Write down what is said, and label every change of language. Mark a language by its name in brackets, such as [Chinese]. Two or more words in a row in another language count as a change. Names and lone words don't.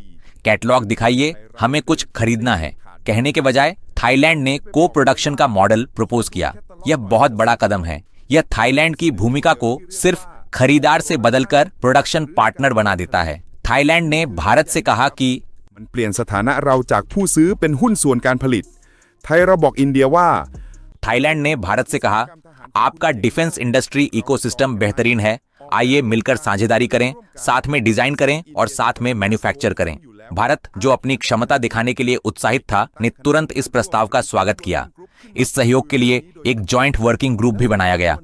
[Hindi] कैटलॉग दिखाइए, हमें कुछ खरीदना है कहने के बजाय थाईलैंड ने को प्रोडक्शन का [English] model propose [Hindi] किया। यह बहुत बड़ा कदम है। यह थाईलैंड की भूमिका को सिर्फ खरीदार से बदलकर [English] production partner [Hindi] बना देता है। थाईलैंड ने भारत से कहा कि [Thai] มันเปลี่ยนสถานะเราจากผู้ซื้อเป็นหุ้นส่วนการผลิตไทยเราบอกอินเดียว่า [Hindi] थाईलैंड ने भारत से कहा, आपका [English] defense industry ecosystem [Hindi] बेहतरीन है, आइए मिलकर साझेदारी करें, साथ में डिजाइन करें और साथ में मैन्युफैक्चर करें। भारत, जो अपनी क्षमता दिखाने के लिए उत्साहित था, ने तुरंत इस प्रस्ताव का स्वागत किया। इस सहयोग के लिए एक [English] joint working group [Hindi] भी बनाया गया।